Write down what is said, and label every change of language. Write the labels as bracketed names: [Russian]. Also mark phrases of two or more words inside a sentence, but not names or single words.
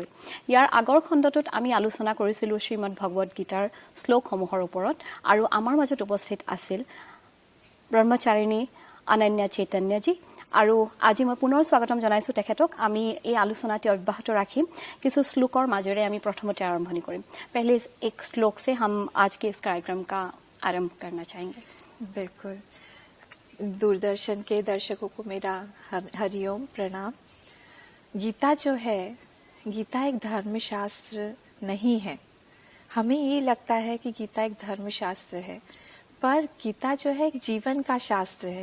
[Assamese] ইয়াৰ আগৰ খণ্ডটোত আমি আলোচনা কৰিছিলো শ্ৰীমদ ভগৱত গীতাৰ শ্লোকসমূহৰ ওপৰত আৰু আমাৰ মাজত উপস্থিত আছিল ব্ৰহ্মচাৰিণী অনন্যা চৈতন্যজী আৰু আজি মই পুনৰ স্বাগতম জনাইছো তেখেতক। আমি এই আলোচনাটি অব্যাহত ৰাখিম কিছু শ্লোকৰ মাজেৰে আমি প্ৰথমতে আৰম্ভণি কৰিম। [Hindi] पहले एक श्लोक से हम आज के इस कार्यक्रम का आरंभ करना चाहेंगे। बिल्कुल। दूरदर्शन के दर्शकों को मेरा हरिओम प्रणाम। गीता जो है, गीता एक धर्मशास्त्र नहीं है। हमें ये लगता है कि गीता एक धर्मशास्त्र है, पर गीता जो है एक जीवन का शास्त्र है।